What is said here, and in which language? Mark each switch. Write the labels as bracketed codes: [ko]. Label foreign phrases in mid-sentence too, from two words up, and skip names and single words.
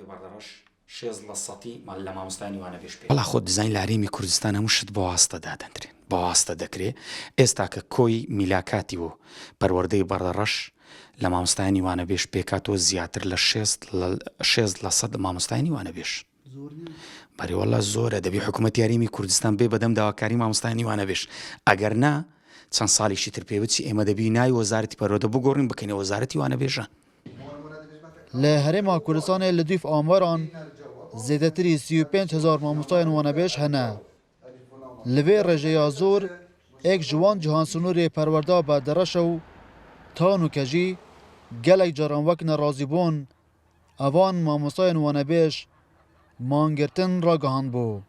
[ckb] بەڵا خۆ دیزاین لە هەرێمی کوردستان هەموو شت بە واستە دادەنرێن بە واستە دەکرێت ئێستا کە کۆی میلاکاتی و پەروەردەی بەردەڕەش لە مامۆستایانی وانەبێش پێکاتەوە زیاتر لە 6% مامۆستایانی وانەبێش بەریوەڵا زۆرە دەبی حکوومەتی هەرێمی کوردستان بێ بەدەم داواکاری مامۆستایانی وانەبێش ئەگەر نا چەند ساڵێکی تر پێوەچی ئێمە دەبی ناوی وەزارەتی پەروەردە بگۆڕین بکەینە وەزارەتی وانەبێژە [ku] لە هەرێما کوردستانê li dîf amaran zêdetirî 35,000 mamostayên wanebêj hene. Li vê rêjeya zor êk ji wan cihan sunûrê perwerda berdereş û tanûke jî gelek caran wek nerazîbûn evan mamostayên wanebêj mangirtin ragihandbû.